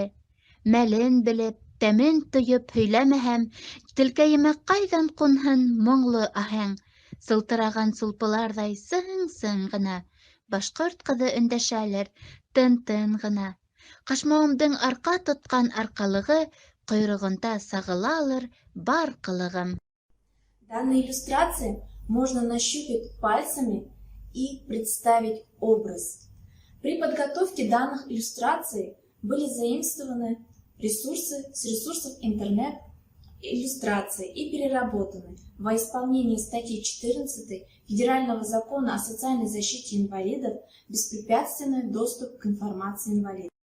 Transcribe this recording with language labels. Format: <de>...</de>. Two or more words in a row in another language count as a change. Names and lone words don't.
<ba>Мәлен белеп, тәмен тойоп һөйләмәһәм, телкәйемә ҡайҙан ҡунһын моңло аһәң. Сылтыраған сулпыларҙай сың-сың ғына, башҡорт ҡыҙы өндәшәлер тын-тын ғына. Ҡашмауымдың арҡа тотҡан арҡалығы, ҡойроғонда сағылалыр бар ҡылығым.</ba> <ru>Данной иллюстрации можно нащупать пальцами и представить образ. При подготовке данных иллюстраций были заимствованы ресурсы с ресурсов интернет-иллюстрации и переработаны во исполнении статьи 14 Федерального закона о социальной защите инвалидов беспрепятственный доступ к информации инвалидов.</ru>